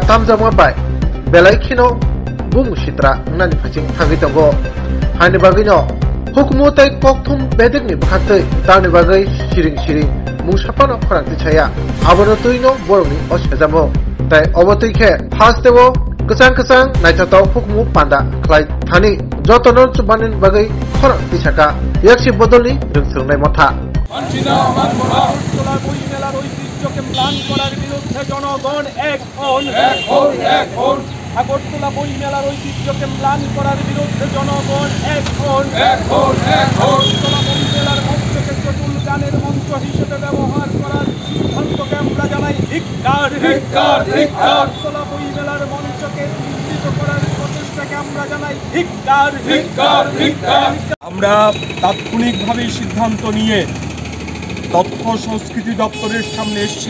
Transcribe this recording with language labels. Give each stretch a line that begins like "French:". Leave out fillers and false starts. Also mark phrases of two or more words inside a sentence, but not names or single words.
Kok Borok: tamjama bai belaikino bung sitra nani phaching thangi tongo hani bagino hukumu tai kokthum bedekni bhaktei tani bagai siring musapano phorangti chaya abono tuino boroni osejamo tai oboti khe hastebo kesang naithatau hukumu panda khlai thani jotono chubanin bagai phorangti chaka yakshi bodoli rungsrungnai motha
Bangla: জনগণ এক হন আগরতলা বই মেলার ঐতিহ্যকে ম্লান করার বিরুদ্ধে জনগণ এক হন আগরতলা বই মেলার মঞ্চকে চটুল গানের মঞ্চ হিসেবে ব্যবহার করার সিদ্ধান্তকে আমরা জানাই ধিক্কার আগরতলা বই মেলার মঞ্চকে নিশ্চিত করার প্রচেষ্টাকে আমরা জানাই ধিক্কার আমরা তাৎক্ষণিকভাবে সিদ্ধান্ত নিয়ে তথ্য সংস্কৃতি দপ্তরের সামনে এসেছি।